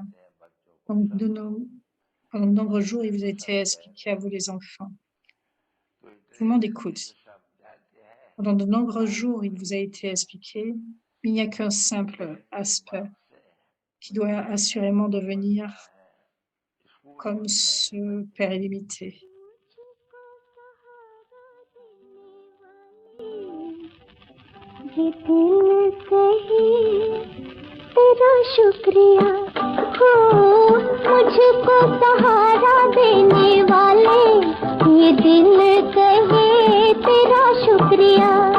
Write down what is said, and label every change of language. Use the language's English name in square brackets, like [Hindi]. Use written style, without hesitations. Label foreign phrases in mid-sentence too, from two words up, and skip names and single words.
[French] Donc, pendant de nombreux jours, il vous a été expliqué à vous, les enfants. Tout le monde écoute. Pendant de nombreux jours, il vous a été expliqué, mais il n'y a qu'un simple aspect qui doit assurément devenir comme ce Père illimité. [Hindi] ये दिल कहे तेरा शुक्रिया हो मुझको सहारा देने वाले ये दिल कहे तेरा शुक्रिया